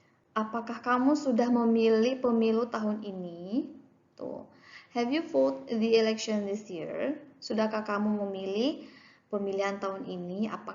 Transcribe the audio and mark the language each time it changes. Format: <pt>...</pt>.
<id>Apakah kamu sudah memilih pemilu tahun ini? Tuh.</id> <en>Have you voted the election this year?</en> <id>Sudahkah kamu memilih pemilihan tahun ini?</id>